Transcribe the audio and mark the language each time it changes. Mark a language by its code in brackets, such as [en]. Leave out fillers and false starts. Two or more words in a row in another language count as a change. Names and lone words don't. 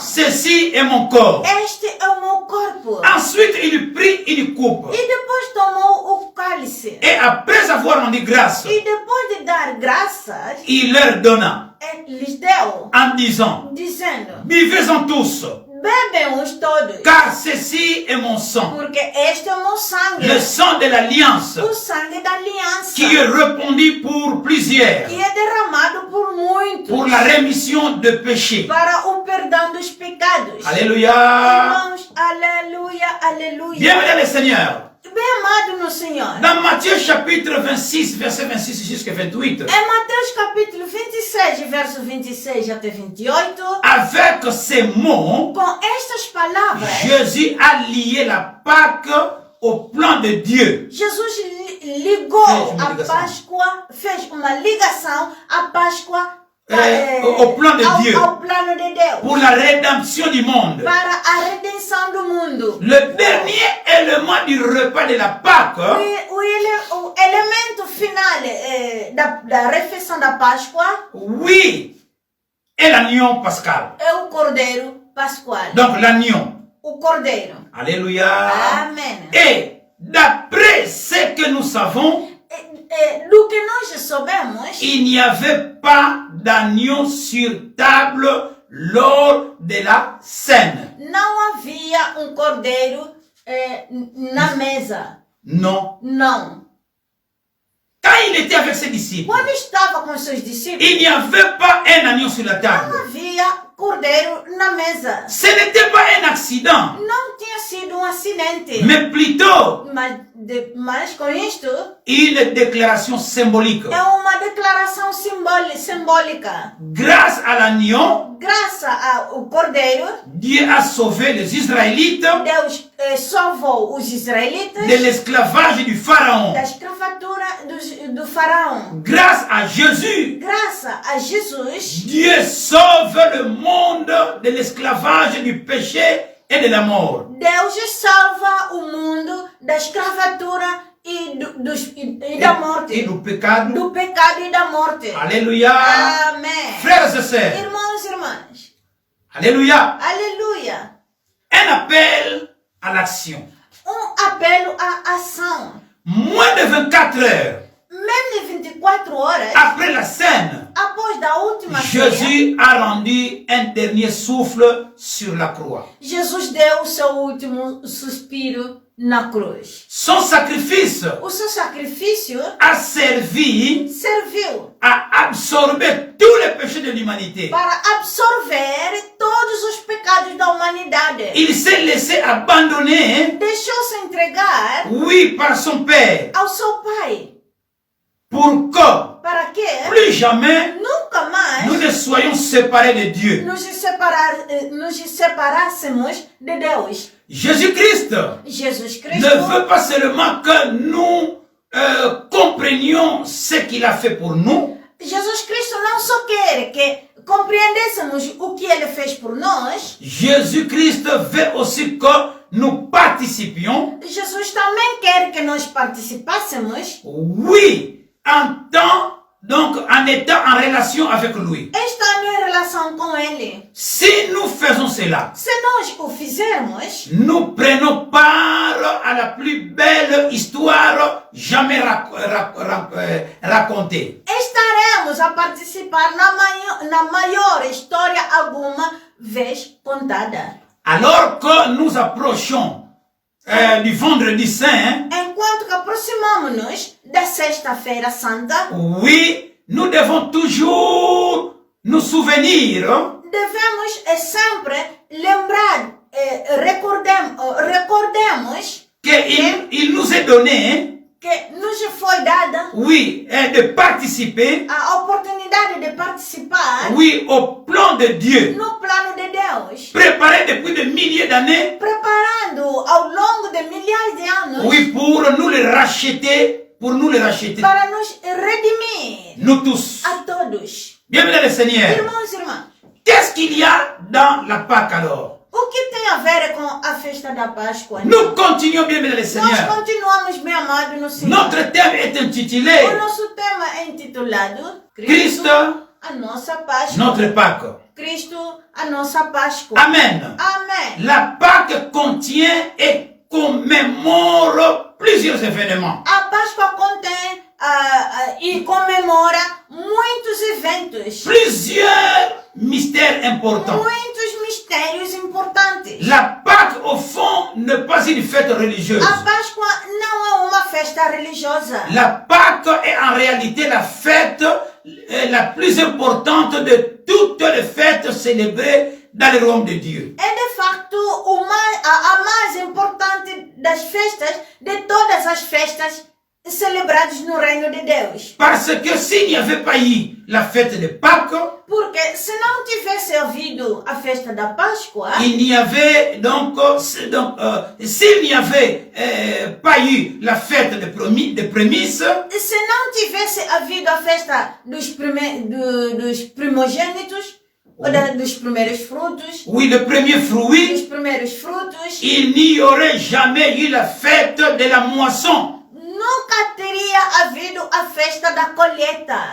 [fr] ceci est mon corps. [pt] este é o meu corpo. [fr] Ensuite, il prit une coupe [pt] E depois tomou o cálice. [fr] et après avoir rendu grâce, [pt] E depois de dar graças, [fr] il leur donna [pt] lhes deu, [fr] en disant, [pt] dizendo: [fr] buvez-en tous, [pt] bebem-os todos, [fr] car ceci est mon sang, [pt] porque este é o meu sangue, [fr] le sang de l'alliance, [pt] o sangue da aliança, [fr] qui est répandu pour plusieurs, [pt] que é derramado por muitos, [fr] pour la rémission de péchés. [pt] para o perdão dos pecados. [fr] Alléluia. [pt] Irmãos, aleluia, aleluia. [fr] Bienvenue le Seigneur. [pt] Bem amado no Senhor. [fr] Dans Matthieu chapitre 26, verset 26 jusqu'à 28, [pt] Em Mateus capítulo 26, verso 26 até 28, [fr] avec ces mots, [pt] com estas palavras, [fr] Jésus a lié la Pâque au plan de Dieu. [pt] Jesus ligou Fez uma a ligação. Páscoa, fez uma ligação à Páscoa [fr] Au plan de Dieu, [pt] ao plano de Deus, [fr] pour la rédemption du monde. [pt] para a redenção do mundo. [fr] Le dernier élément du repas de la Pâque, [pt] O elemento final da refeição da Páscoa [fr] oui, est l'agneau pascal. [pt] é o Cordeiro Pascual. [fr] Donc l'agneau. [pt] O Cordeiro. [fr] Alléluia. [pt] Amém. [fr] Et d'après ce que nous savons, [pt] Do que nós sabemos, [fr] il n'y avait pas d'agneau sur table lors de la scène. [pt] não havia um cordeiro na mesa. [fr] Non. [pt] Não. [fr] Quand il était avec ses disciples, [pt] Quando estava com seus discípulos, [fr] il n'y avait pas un agneau sur la [pt] não [fr] table. [pt] havia cordeiro na mesa. [fr] Ce n'était pas un accident, [pt] Não tinha sido um acidente. [fr] mais plutôt [pt] Mas com isto, [fr] une déclaration symbolique. [pt] é uma declaração simbólica. [fr] Grâce à l'agneau, [pt] Graças ao cordeiro, [fr] Dieu a sauvé les Israélites [pt] Deus salvou os israelitas [fr] de l'esclavage du Pharaon. [pt] da escravatura do faraó. [fr] Grâce à Jésus, [pt] Graças a Jesus, [fr] Dieu sauve le monde de l'esclavage du péché et de la mort. [pt] Deus salva o mundo da escravatura e da morte. [fr] Et du pecado. [pt] Do pecado e da morte. [fr] Alléluia. [pt] Amém. [fr] Frères et sœurs. [pt] Irmãos e irmãs. [fr] Alléluia. [pt] Aleluia. [fr] Un appel à l'action. [pt] Apelo à ação. [fr] Moins de 24 heures [pt] Menos de 24 horas [fr] après la scène, [pt] após da última ceia, [fr] Jésus a rendu un dernier souffle sur la croix. [pt] Jesus deu o seu último suspiro na cruz. [fr] Son sacrifice [pt] O seu sacrifício [fr] a servi [pt] serviu [fr] à absorber tous les péchés de l'humanité. [pt] para absorver todos os pecados da humanidade. [fr] Il s'est laissé abandonner, [pt] Deixou-se entregar [fr] oui, par son Père, [pt] ao seu Pai. [fr] pour que [pt] Para que [fr] plus jamais [pt] nunca mais [fr] nous ne soyons séparés de Dieu. [pt] nos separássemos de Deus. [fr] Jésus-Christ [pt] Jesus [fr] ne [pt] Cristo [fr] veut pas seulement que nous comprenions ce qu'il a fait pour nous, [pt] Jesus Cristo não só quer que compreendêssemos o que Ele fez por nós, [fr] Jésus-Christ veut aussi que nous participions, [pt] Jesus também quer que nós participássemos, [fr] oui, en étant en relation avec lui. [pt] estando em relação com Ele. [fr] Si nous faisons cela, [pt] Se nós o fizermos, [fr] nous prenons part à la plus belle histoire jamais racontée. [pt] estaremos a participar na maior história alguma vez contada. [fr] Alors que nous approchons du vendredi saint, [pt] Enquanto que aproximamos-nos da Sexta-feira Santa, [fr] oui, nous devons toujours nous souvenir [pt] devemos sempre lembrar, recordemos [fr] qu'il nous est donné, [pt] que nos foi dada [fr] oui, de participer, [pt] a oportunidade de participar [fr] oui, au plan de Dieu, [pt] no plano de Deus, [fr] préparé depuis des milliers d'années, [pt] preparando ao longo de milhares de anos [fr] oui, pour nous le racheter, [pt] para nos redimir [fr] nous tous. [pt] a todos. [fr] Bienvenue le Seigneur. [pt] Irmãos e irmãs, [fr] Qu'est-ce qu'il y a dans la Pâque alors? [pt] O que tem a ver com a festa da Páscoa? [fr] Nous continuons bien, bien, le [pt] Nós [fr] Seigneur. [pt] continuamos, meu amado, no Senhor. [fr] Notre thème est intitulé [pt] O nosso tema é intitulado Cristo, a nossa Páscoa. [fr] notre Pâque. [pt] Cristo, a nossa Páscoa. [fr] Amen. [pt] Amém. [fr] La Pâque contient et commémore plusieurs événements. [pt] A Páscoa contém e comemora muitos eventos, [fr] Plusieurs mystères importants. [pt] muitos mistérios importantes. [fr] La Pâque, au fond, n'est pas une fête religieuse. [pt] A Páscoa não é uma festa religiosa. [fr] La Pâque est en réalité la fête la plus importante de toutes les fêtes célébrées dans le royaume de Dieu. [pt] É de facto a mais importante das festas, de todas as festas celebradas no reino de Deus. [fr] Parce que s'il n'y avait pas eu la fête de Pâques, [pt] Porque se não tivesse havido a festa da Páscoa, [fr] il n'y avait donc, s'il n'y avait pas eu la fête de prémices, [pt] se não tivesse havido a festa dos primogênitos, dos primeiros frutos, [fr] oui, le premier [pt] dos [fr] fruit, [pt] primeiros frutos, [fr] il n'y aurait jamais eu la fête de la moisson [pt] nunca teria havido a festa da colheita